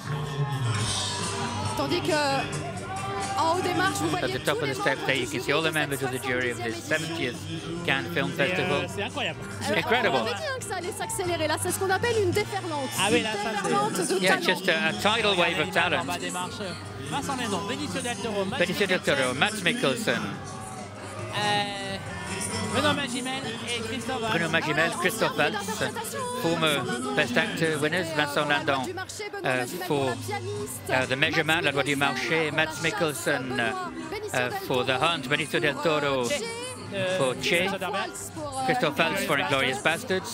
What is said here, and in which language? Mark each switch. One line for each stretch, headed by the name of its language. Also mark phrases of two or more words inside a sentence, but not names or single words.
English: At the top of the steps there, you can see all the members of the jury of this 70th Cannes Film Festival. Incredible. Yeah, just a tidal wave of talent. Benicio del Toro, Mads Mikkelsen, Bruno Magimel, Christophe Waltz, former Best Actor winners, Vincent Lindon for The Measurement,
French: La Loi du Marché,
English: Mads Mikkelsen for The Hunt,
French: Benicio del Toro for Che, Christophe Waltz for Inglourious Bastards.